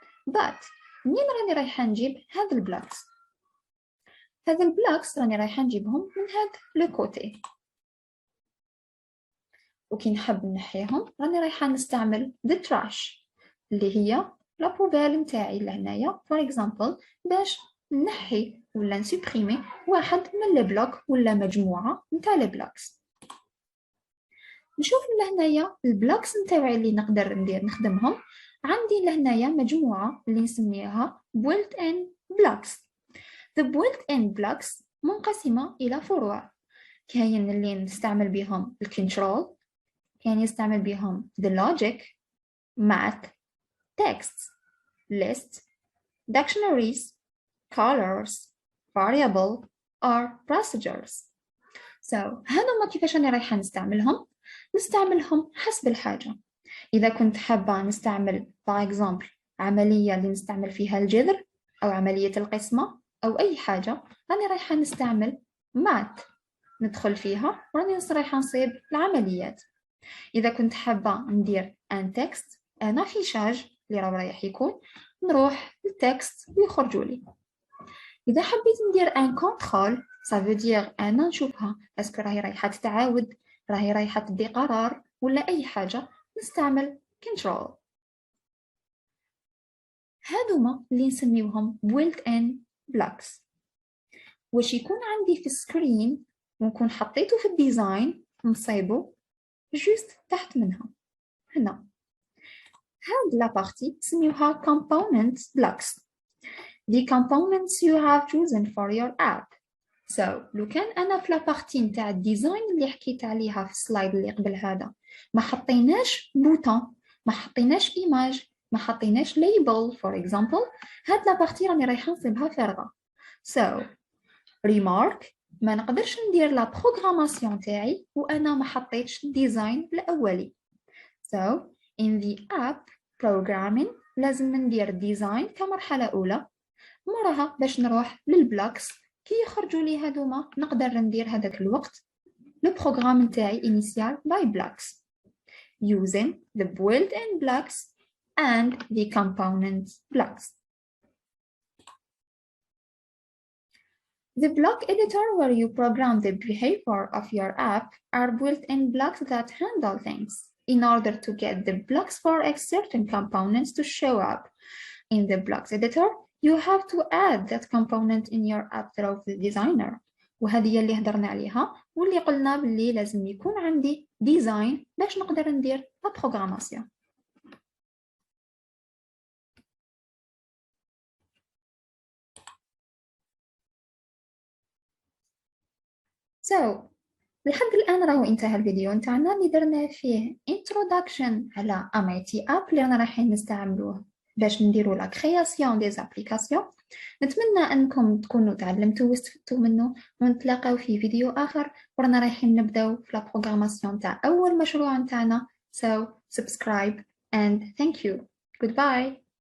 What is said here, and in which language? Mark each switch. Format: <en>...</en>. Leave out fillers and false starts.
<ar>But منين راني رايحه نجيب هذا البلوكس؟ هذا البلوكس راني رايحه نجيبهم من هذا لو كوتي، وكي نحب نحيهم راني رايحه نستعمل</ar> <en>the trash</en> <ar>اللي هي لا بوبال نتاعي لهنايا</ar> <en>for example</en> <ar>باش نحي ولا نسوبريمي واحد من لي بلوك ولا مجموعه نتاع لي بلوكس. نشوف لهنايا البلوكس نتاعي اللي نقدر نخدمهم. عندي لهنايا مجموعه اللي نسميها</ar> <en>built in blocks. the built in blocks</en> <ar>منقسمه الى فروع. كاين اللي نستعمل بهم الكنترول، كان يستعمل بهم</ar> <en>the logic, math, text, list, dictionaries, colors, variable, or procedures.</en> <ar>هذوما كيفاش أنا رايحة نستعملهم حسب الحاجة. إذا كنت حابة نستعمل</ar> <fr>par exemple</fr> <ar>عملية اللي نستعمل فيها الجذر أو عملية القسمة أو أي حاجة، راني رايحة نستعمل math ندخل فيها وراني رايحة نصيب العمليات. إذا كنت حابة ندير ان تكست ان افيشاج اللي رايح يكون نروح للتكست ويخرجوا لي. إذا حبيت ندير ان كونترول سافو دير انا نشوفها اسكو راهي رايحة تتعاود، راهي رايحة تدي قرار ولا أي حاجة، نستعمل كنترول. هادوما اللي نسميوهم</ar> <en>built in blocks.</en> <ar>واش يكون عندي في السكرين ونكون حطيته في الديزاين نصيبه جوست تحت منها هنا. هاد لا بارتي نسميوها component blocks.</ar> <en>The components you have chosen for your app.</en> <ar>لو كان أنا في لا بارتي نتاع الديزاين اللي حكيت عليها في السلايد اللي قبل هذا ما حطيناش بوتون، ما حطيناش إيماج، ما حطيناش</ar> <en>label for example،</en> <ar>هاد لا بارتي راني رايحة نصيبها فارغة. remark ما نقدرش ندير لا بروغراماسيون تاعي وانا ما حطيتش الديزاين الاولي.</ar> <en>in the app programming</en> <ar>لازم ندير ديزاين كمرحله اولى، موراها باش نروح للبلاكس كي يخرجوا لي هذوما نقدر ندير هذاك الوقت لو بروغرام نتاعي</ar> <en>initial by blocks using the built-in blocks and the component blocks. The block editor where you program the behavior of your app are built-in blocks that handle things. In order to get the blocks for certain components to show up in the blocks editor, you have to add that component in your app through the designer.</en> <ar>وهذه هي اللي هضرنا عليها واللي قلنا باللي لازم يكون عندي ديزاين باش نقدر ندير لا بروغراماسيون. لحد الآن راهو انتهى الفيديو نتاعنا اللي درنا فيه introduction على Amity App اللي رانا رايحين نستعملوه باش نديرو لا كرياسيون دي زابليكاسيون. نتمنى انكم تكونوا تعلمتوا واستفدتوا منه ونتلاقاو في فيديو اخر ورانا رايحين نبداو في لا بروغراماسيون تاع اول مشروع نتاعنا.</ar> <en>So subscribe and thank you. Goodbye.</en>